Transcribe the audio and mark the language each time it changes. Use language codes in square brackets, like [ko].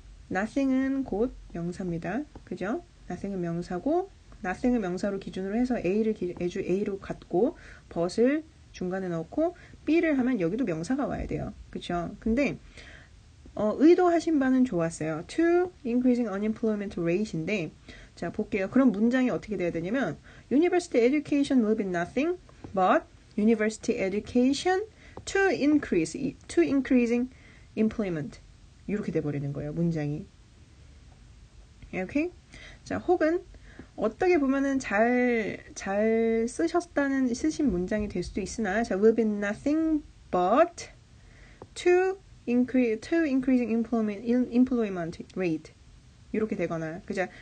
[ko] nothing은 곧 명사입니다. 그죠? nothing은 명사고 nothing을 명사로 기준으로 해서 A로 갖고 but을 중간에 넣고 B를 하면 여기도 명사가 와야 돼요. 그쵸? 근데 의도하신 바는 좋았어요. [en] to increasing unemployment rate인데 [ko] 자 볼게요. 그럼 문장이 어떻게 돼야 되냐면 [en] University education will be nothing but University education to increasing employment [ko] 이렇게 돼버리는 거예요. 문장이. 오케이? 자 혹은 어떻게 보면은 잘 쓰신 문장이 될 수도 있으나, 자, [en] will be nothing but to increasing employment rate. [ko] 이렇게 되거나, 그죠?